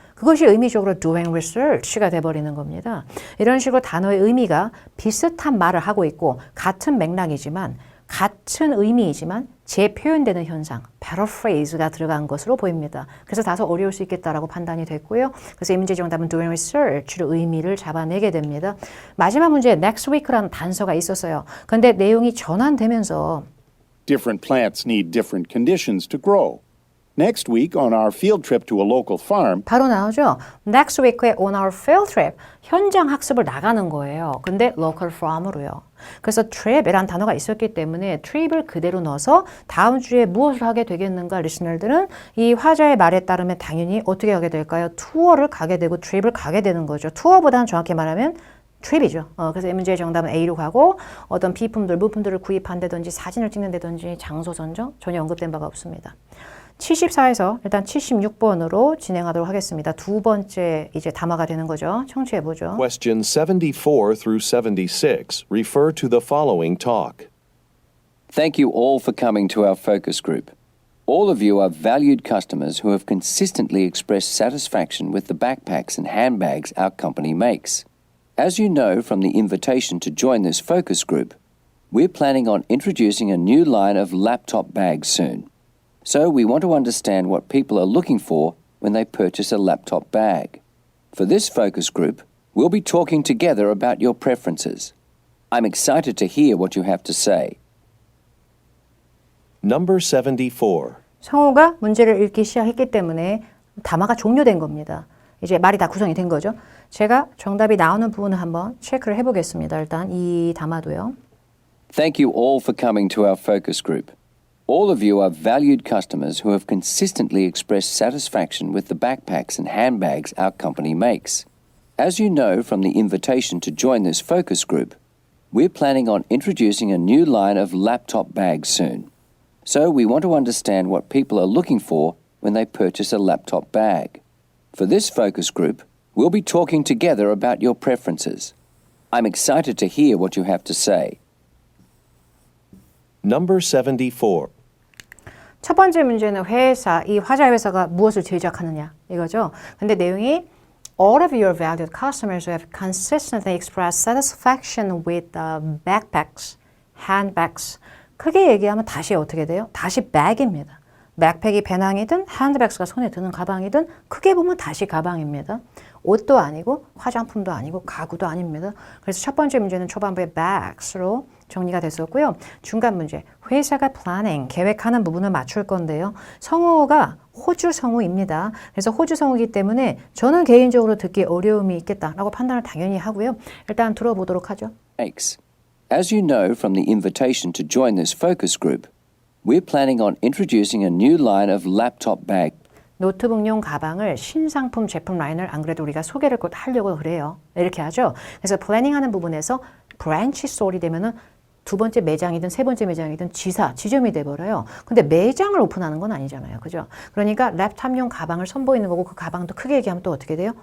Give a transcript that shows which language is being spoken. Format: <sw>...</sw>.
<ko>그것이 의미적으로</ko> <en>doing research</en> <ko>가 돼버리는 겁니다. 이런 식으로 단어의 의미가 비슷한 말을 하고 있고 같은 맥락이지만 같은 의미이지만 재표현되는 현상, paraphrase가 들어간 것으로 보입니다. 그래서 다소 어려울 수 있겠다라고 판단이 됐고요. 그래서 이 문제 정답은</ko> <en>doing research</en> <ko>로 의미를 잡아내게 됩니다. 마지막 문제에 next week라는 단서가 있었어요. 근데 내용이 전환되면서</ko> <en>Different plants need different conditions to grow. Next week, on our field trip to a local farm,</en> <ko>바로 나오죠.</ko> <en>Next week에 on our field trip,</en> <ko>현장 학습을 나가는 거예요. 근데 local farm으로요. 그래서 trip이라는 단어가 있었기 때문에 trip을 그대로 넣어서 다음 주에 무엇을 하게 되겠는가 리스너들은 이 화자의 말에 따르면 당연히 어떻게 하게 될까요? 투어를 가게 되고 trip을 가게 되는 거죠. 투어보다는 정확히 말하면 trip이죠. 그래서 이 문제의 정답은 A로 가고 어떤 비품들, 물품들을 구입한다든지 사진을 찍는다든지 장소 선정 전혀 언급된 바가 없습니다. 74에서 일단 76번으로 진행하도록 하겠습니다. 두 번째 이제 담화가 되는 거죠. 청취해 보죠.</ko> <en>Question 74 through 76 refer to the following talk. Thank you all for coming to our focus group. All of you are valued customers who have consistently expressed satisfaction with the backpacks and handbags our company makes. As you know from the invitation to join this focus group, we're planning on introducing a new line of laptop bags soon. So we want to understand what people are looking for when they purchase a laptop bag. For this focus group, we'll be talking together about your preferences. I'm excited to hear what you have to say. Number 74.</en> <ko>성우가 문제를 읽기 시작했기 때문에 담화가 종료된 겁니다. 이제 말이 다 구성이 된 거죠. 제가 정답이 나오는 부분을 한번 체크를 해보겠습니다. 일단 이 담화도요.</ko> <en>Thank you all for coming to our focus group. All of you are valued customers who have consistently expressed satisfaction with the backpacks and handbags our company makes. As you know from the invitation to join this focus group, we're planning on introducing a new line of laptop bags soon. So we want to understand what people are looking for when they purchase a laptop bag. For this focus group, we'll be talking together about your preferences. I'm excited to hear what you have to say. Number 74.</en> <ko>첫 번째 문제는 이 화자 회사가 무엇을 제작하느냐 이거죠. 근데 내용이</ko> <en>All of your valued customers have consistently expressed satisfaction with the backpacks, handbags.</en> <ko>크게 얘기하면 다시 어떻게 돼요? 다시 bag입니다. 백팩이 배낭이든 핸드백스가 손에 드는 가방이든 크게 보면 다시 가방입니다. 옷도 아니고 화장품도 아니고 가구도 아닙니다. 그래서 첫 번째 문제는 초반부에 bags로 정리가 됐었고요. 중간 문제, 회사가 planning, 계획하는 부분을 맞출 건데요. 성우가 호주 성우입니다. 그래서 호주 성우이기 때문에 저는 개인적으로 듣기 어려움이 있겠다라고 판단을 당연히 하고요. 일단 들어보도록 하죠.</ko> <en>Thanks. As you know from the invitation to join this focus group, we're planning on introducing a new line of laptop bag.</en> <ko>노트북용 가방을 신상품 제품 라인을 안 그래도 우리가 소개를 곧 하려고 그래요. 이렇게 하죠. 그래서 플래닝하는 부분에서 브랜치 스토어이 되면은 두 번째 매장이든 세 번째 매장이든 지점이 돼버려요. 근데 매장을 오픈하는 건 아니잖아요. 그죠? 그러니까 랩탑용 가방을 선보이는 거고 그 가방도 크게 얘기하면 또 어떻게 돼요?</ko>